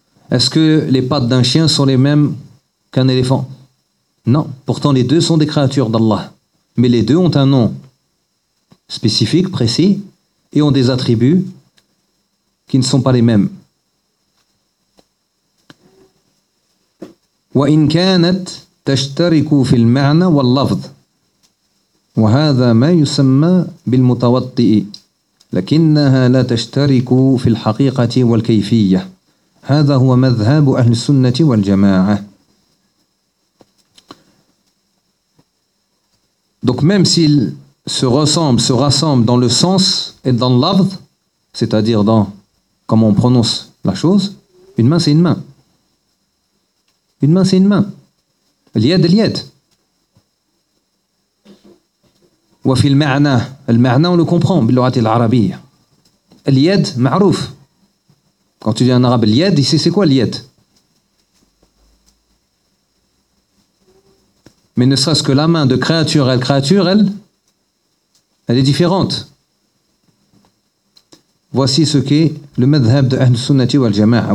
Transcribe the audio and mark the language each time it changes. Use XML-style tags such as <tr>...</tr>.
<fr>Est-ce que les pattes d'un chien sont les mêmes qu'un éléphant ? Non. Pourtant, les deux sont des créatures d'Allah. Mais les deux ont un nom spécifique, précis, et ont des attributs qui ne sont pas les mêmes.</fr> <ar>وَإِنْ كَانَتْ تَشْتَرِكُوا فِي الْمَعْنَى وَاللَّفْظِ وهذا ما يسمى بالمتوطئ لكنها لا تشترك في الحقيقة والكيفية هذا هو مذهب أهل السنة والجماعة.</ar> <fr>Donc même s'ils se rassemblent dans le sens et dans l'afd, c'est-à-dire dans comment on prononce la chose, une main c'est une main. Une main c'est une main. Liad liad.</fr> <ar>وفي المعنى المعنى</ar> <fr>on le comprend</fr> <ar>باللغة العربية اليد معروف.</ar> <fr>Quand tu dis en arabe اليد, ici c'est quoi اليد? Mais ne serait-ce que la main de créature, elle est différente. Voici ce qu'est le madhhab de Ahl Sunnah wal Jama'a.</fr>